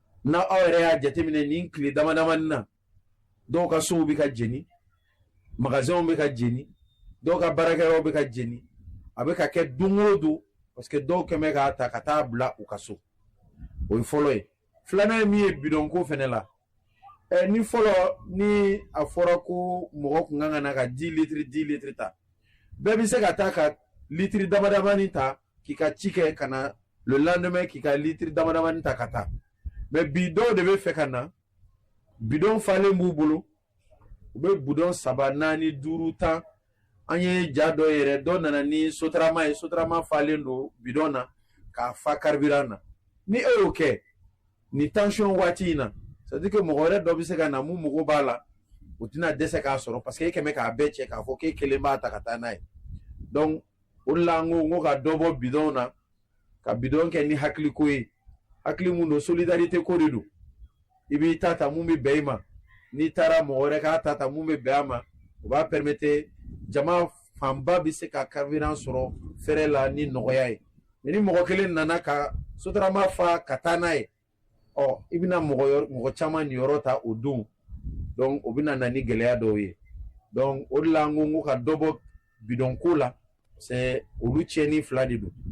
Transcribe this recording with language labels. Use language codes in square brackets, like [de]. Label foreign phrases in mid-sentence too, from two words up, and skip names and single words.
[bm] na aw yɛrɛ y'a jateminɛ nin tile dama damani na dɔw ka sow bɛ ka jeni magasinw bɛ ka jeni dɔw ka baarakɛyɔrɔw bɛ ka jeni a bɛ ka kɛ don o don [fr] parce que [bm] dɔw kɛmɛ k'a ta ka taa bila u ka so o ye fɔlɔ ye filanan ye min ye bidɔnko fɛnɛ la ni fɔlɔ ni a fɔra ko mɔgɔ kun kan ka na ka 10 litres ta bɛɛ bɛ se ka taa ka litiri damadamani ta k'i ka ci kɛ ka na [fr] le lendemain [bm] k'i ka litiri damadamani ta ka taa mais bi dɔw de bɛ fɛ ka na bidon falen b'u bolo u bɛ bidon 3 4 5 10 an ye ja dɔ yɛrɛ dɔ nana ni sotarama ye sotarama falen don bidon na k'a fa carburant na ni e y'o kɛ ni tension waati in na [fr] c'est à dire que [bm] mɔgɔ wɛrɛ dɔ bɛ se ka na mun mago b'a la o tɛna dɛsɛ k'a sɔrɔ [fr] parce que [bm] e kɛmɛ k'a bɛɛ cɛ k'a fɔ k'e kelen b'a ta ka taa n'a ye donc o de la n ko ka dɔ bɔ bidon na ka bidon kɛ ni hakiliko ye hakili mun don solidarité ko de don i b'i ta ta mun bɛ bɛn i ma n'i taara mɔgɔ wɛrɛ k'a ta ta mun bɛ bɛn a ma o b'a permettre jama fanba bɛ se ka carburant sɔrɔ fɛrɛ la ni nɔgɔya ye mais ni mɔgɔ kelen nana ka sotarama fa ka taa n'a ye i bɛna mɔgɔ caman niyɔrɔ ta o don donc o bɛna na ni gɛlɛya dɔw ye donc o de la n ko ka dɔ bɔ bidɔnko la c'est olu tiɲɛni fila de don.